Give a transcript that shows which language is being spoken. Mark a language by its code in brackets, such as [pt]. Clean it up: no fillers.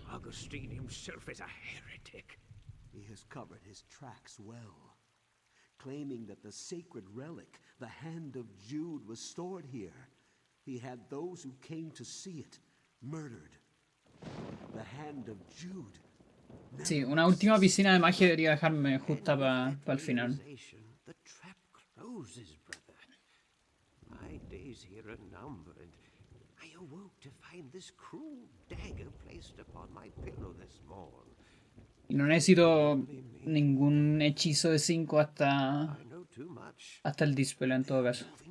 [en] Augustine himself is a heretic. He has covered his tracks well, claiming that the sacred relic, the Hand of Jude, was stored here. He had those who came to see it murdered. The Hand of Jude. [es] Sí, una última piscina de magia debería dejarme justa para el final. [en] The trap closes, brother. My days here are numbered. I awoke to find this cruel dagger placed upon my pillow this morn. [es] Y no necesito ningún hechizo de 5 hasta el dispel en todo caso.